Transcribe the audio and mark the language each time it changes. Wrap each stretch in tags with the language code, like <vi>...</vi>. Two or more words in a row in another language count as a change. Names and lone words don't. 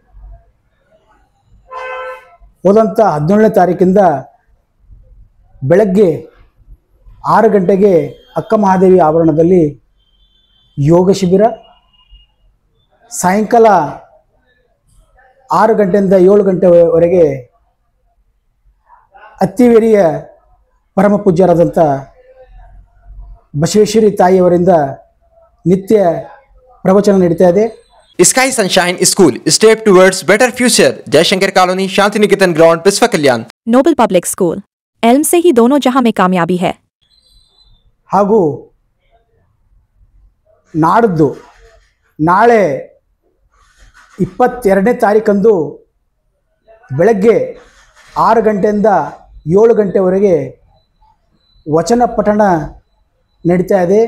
<kn>ಹೋದಂಥ 17ನೇ ತಾರೀಕಿಂದ ಬೆಳಗ್ಗೆ 6 ಗಂಟೆಗೆ ಅಕ್ಕ ಮಹಾದೇವಿ ಆವರಣದಲ್ಲಿ ಯೋಗ ಶಿಬಿರ, ಸಾಯಂಕಾಲ 6 ಗಂಟೆಯಿಂದ 7 ಗಂಟೆವರೆಗೆ ಅತ್ತಿವೇರಿಯ ಪರಮ ಪೂಜ್ಯರಾದಂಥ ಬಸವೇಶ್ವರಿ ತಾಯಿಯವರಿಂದ ನಿತ್ಯ ಪ್ರವಚನ ನಡೀತಾ ಇದೆ.</kn> <en>स्काई सनशाइन स्कूल step towards better future, जयशंकर कॉलोनी, शांति निकेतन ग्राउंड, बिस्वा कल्याण.</en> <hi>नोबल पब्लिक स्कूल, एल्म से ही दोनों जहां में कामयाबी है.</hi> <kn>ಹಾಗೂ ನಾಡ್ದು ನಾಳೆ 22ನೇ ತಾರೀಕಂದು ಬೆಳಗ್ಗೆ 6 ಗಂಟೆಯಿಂದ 7 ಗಂಟೆವರೆಗೆ ವಚನ ಪಠಣ ನಡೀತಾ ಇದೆ.</kn>